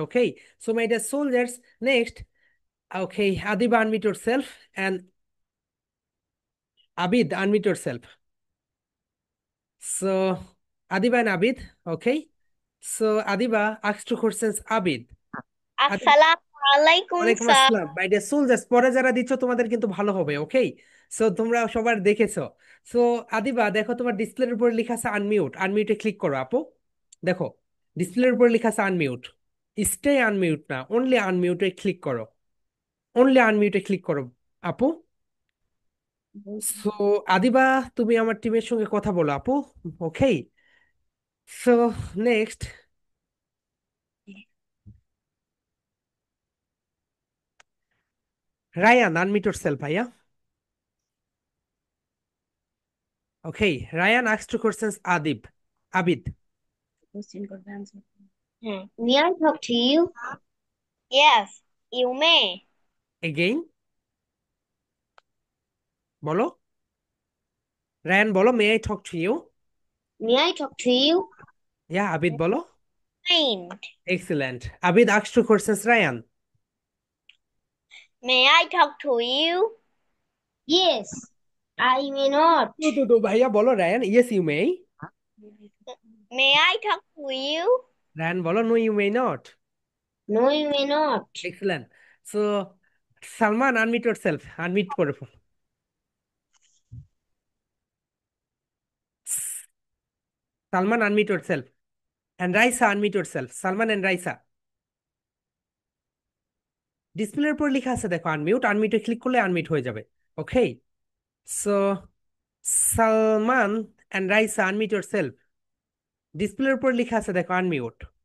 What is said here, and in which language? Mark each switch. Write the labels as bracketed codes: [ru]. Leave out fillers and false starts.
[en] Okay, so my dear soldiers, next, okay, Adiba unmute yourself and Abid unmute yourself. So Adiba and Abid, okay. So Adiba asked two questions Abid. [ar] Assalamualaikum, ওয়ালাইকুম [en] sir. [ar] আসসালাম। [bn] My dear soldiers, পরে যারা দিচ্ছ তোমাদের কিন্তু ভালো হবে। ওকে, so তোমরা সবার দেখেছো। সো আদিবা দেখো, তোমার ডিসপ্লের উপর লেখা আছে আনমিউট, আনমিউটে ক্লিক করো আপু। দেখো ডিসপ্লের উপর লেখা আছে আনমিউট, স্টে আনমিউট না, অনলি আনমিউটে ক্লিক করো, অনলি আনমিউটে ক্লিক করো আপু। সো আদিবা, তুমি আমার টিমের সঙ্গে কথা বলো আপু। ওকে, so next, Ryan unmute yourself ভাইয়া। [en] Okay, Ryan asked two questions Abid. May I talk to you? Yes, you may. Again, [bn] বলো, [en] Ryan বলো, may I talk to you? May I talk to you? [bn] Yeah, Abid বলো। [en] Mind. Excellent. Abid asked two questions, Ryan. May I talk to you? Yes. I may not. [bn] তো ভাইয়া বলো Ryan, [en] yes you may. May I talk to you? Ryan [bn] বলো [en] no you may not. No, you may not. Excellent. So Salman unmute yourself. [bn] Unmute করে ফেলো। [en] Salman unmute yourself. And Raisa unmute yourself. Salman and Raisa. [bn] ডিসপ্লের উপর লেখা আছে দেখো unmute, আনমিউটে click করলে unmute হয়ে যাবে। ওকে, so Salman and Raisa [en] Unmute yourself. [bn] ডিসপ্লের উপর লেখা আছে দেখো আনমিউট।